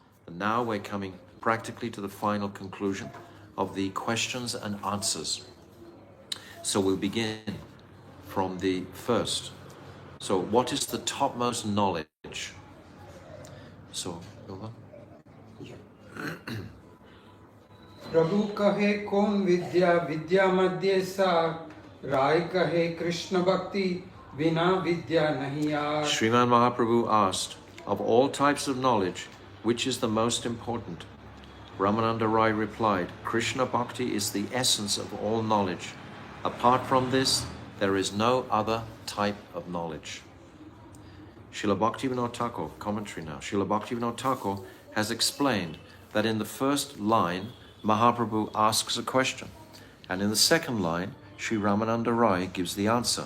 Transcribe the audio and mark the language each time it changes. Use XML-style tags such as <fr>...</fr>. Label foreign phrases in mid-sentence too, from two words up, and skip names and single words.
<en>And now we're coming practically to the final conclusion of the questions and answers. So we'll begin from the first. So what is the topmost knowledge? So,</en> <bn>প্রভু কহে কোন বিদ্যা বিদ্যা মধ্য সার রায় কহে কৃষ্ণ ভক্তি বিনা বিদ্যা নাহি আর.</bn> <en>Sriman Mahaprabhu asked, of all types of knowledge, which is the most important? Ramananda Rai replied, Krishna Bhakti is the essence of all knowledge. Apart from this, there is no other type of knowledge. Srila Bhaktivinoda Thakur, commentary now. Srila Bhaktivinoda Thakur has explained that in the first line, Mahaprabhu asks a question, and in the second line, Sri Ramananda Rai gives the answer.</en>